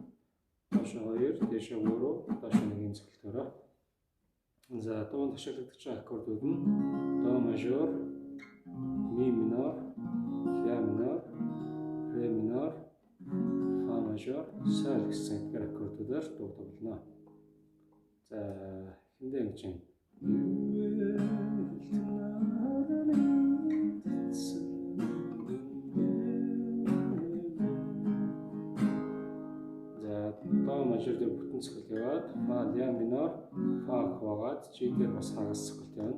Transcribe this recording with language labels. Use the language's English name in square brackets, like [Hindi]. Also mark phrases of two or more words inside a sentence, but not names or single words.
[Mongolian] Доошоо 2, дээшээ 3, доошоо 1 цогцолтойроо. За дуунд ашиглагдаж байгаа аккордууд нь до мажор, ми минор, ля минор, ре минор, фа мажор, соль гэсэн аккордуудаар дуу тоглоно. За эндээ ингэж юм. За до мажор дээр бүтэн цогцол яваад фа ля минор фа хаваад G дээр бас хагас цогцолт явна.